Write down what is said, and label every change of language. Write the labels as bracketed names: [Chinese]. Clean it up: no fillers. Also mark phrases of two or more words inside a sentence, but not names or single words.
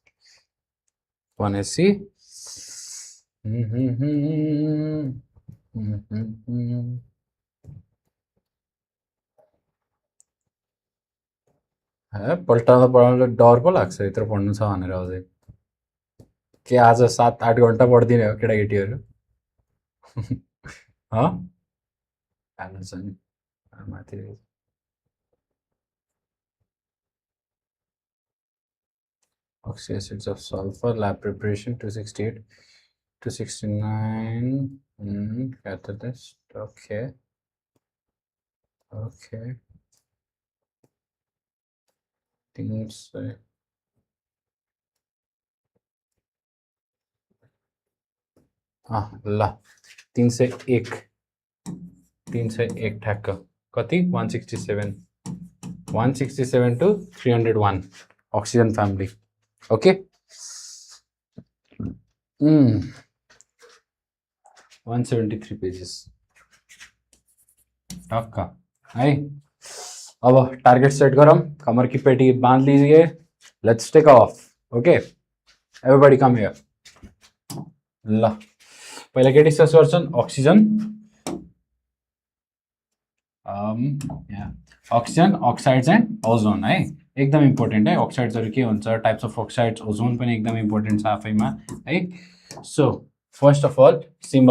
[Nepali] 180 पल्टाउँदा पढाउँदा डर पो लाग्छ यत्रो पढ्नु छ भनेर अझै के आज 7-8 घण्टा पढ्दिने हो केटाकेटीहरू हाल्नु छ नि माथि [English] Oxides of sulfur lab preparation 268 269 catalyst okay things ल 301 [Nepali] ठ्याक्क कति [English] 167 to 301 oxygen family okay [Nepali] 173 pages ठक्क है अब [English] target set [Nepali] गरौँ [Hindi] कमर की पेटी बांध लीजिए [English] let's take off okay everybody come here [Nepali] ल पहिला के डिस्कस गर्छन् अक्सिजन [English] oxygen oxides and ozone [Nepali] है एकदम इम्पोर्टेन्ट है अक्साइड्सहरु के हुन्छ [English] types of oxides ozone [Nepali] पनि एकदम इम्पोर्टेन्ट छ आफैमा है [English] so first of all symbol